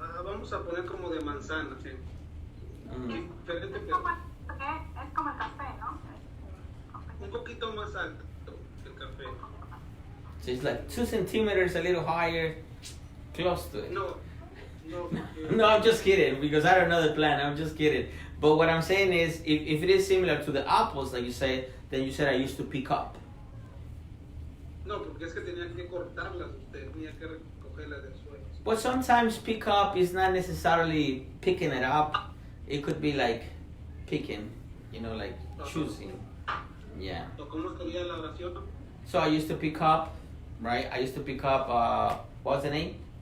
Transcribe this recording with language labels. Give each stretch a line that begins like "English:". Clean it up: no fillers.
Spanish: vamos a poner como de manzana, ¿sí? Diferente, Es como el café, ¿no? un poquito más alto que el café.
English: So it's like 2 centimeters, a little higher, close to it. No. No, I'm just kidding because I don't know the plant. I'm just kidding. But what I'm saying is, if it is similar to the apples, like you say, then you said I used to pick up.
Spanish: No, porque es que tenía que cortarlas, usted tenía que recogerlas del suelo.
English: But sometimes pick up is not necessarily picking it up. It could be like picking, like choosing. Yeah.
Spanish: ¿O cómo sería la oración?
English: So I used to pick up, right? I used to pick up, what's the name?